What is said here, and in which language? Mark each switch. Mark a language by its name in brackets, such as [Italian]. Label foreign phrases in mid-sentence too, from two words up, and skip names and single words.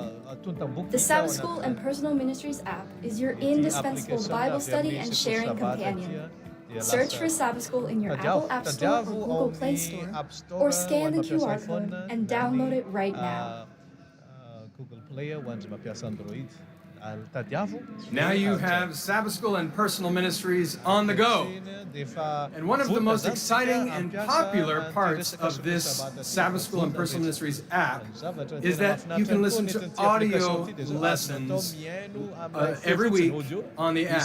[English] The Sabbath School and Personal Ministries app is your indispensable Bible study and sharing companion. Search for Sabbath School in your Apple App Store or Google Play Store, or scan the QR code and download it right now. [Malagasy] Google Play ho an'ny mampiasa Android. Tadiavo. [English] Now you have Sabbath School and Personal Ministries on the go. And one of the most exciting and popular parts of this Sabbath School and Personal Ministries app is that you can listen to audio lessons every week on the app.